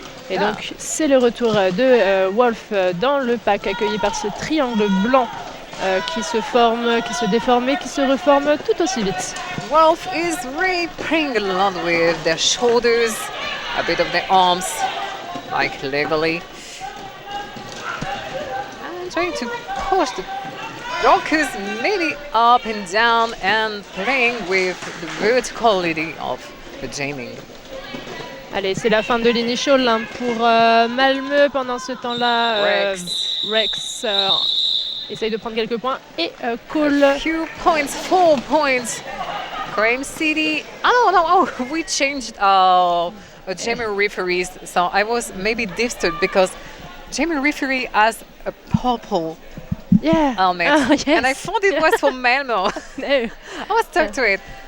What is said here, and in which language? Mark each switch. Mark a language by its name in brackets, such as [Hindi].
[French] Et donc c'est le retour de Wolf dans le pack accueilli par ce triangle blanc qui se forme, qui se déforme et qui se reforme tout aussi vite. [English] Wolf is really playing a lot with their shoulders, a bit of their arms, like legally. And trying to push the Brokers maybe up and down and playing with the verticality of the jamming. [French] Allez, c'est la fin de l'initial hein, pour Malmö. Pendant ce temps-là, Rex essaye de prendre quelques points et Cole. [English] A few points, 4 points. Crime City. Oh, we changed jammer referees, so I was maybe disturbed because jammer referee has a purple helmet, yes. and I thought it was for Malmö. No. I was stuck to it.